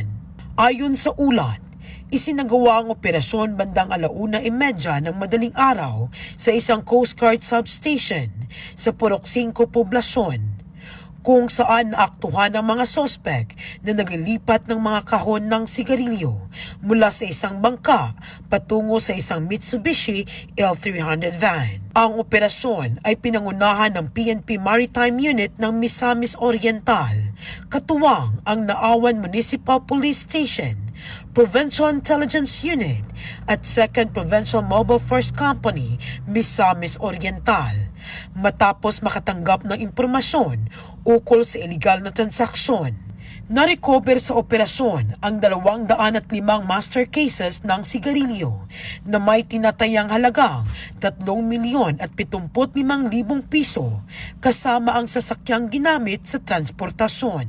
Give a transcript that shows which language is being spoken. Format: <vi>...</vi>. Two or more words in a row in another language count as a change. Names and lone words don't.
<tl>Ayon sa ulat, isinagawa ang operasyon bandang 1:30 ng madaling araw sa isang Coast Guard substation sa Purok 5 Poblasyon, kung saan naaktuhan ang mga sospek na naglilipat ng mga kahon ng sigarilyo mula sa isang bangka patungo sa isang Mitsubishi L300 van. Ang operasyon ay pinangunahan ng PNP Maritime Unit ng Misamis Oriental, katuwang ang Naawan Municipal Police Station, Provincial Intelligence Unit at 2nd Provincial Mobile Force Company, Misamis Oriental, matapos makatanggap ng impormasyon ukol sa iligal na transaksyon. Na-recover sa operasyon ang 205</tl> <en>master cases</en> <tl>ng sigarilyo na may tinatayang halagang 3,075,000 piso kasama ang sasakyang ginamit sa transportasyon.</tl>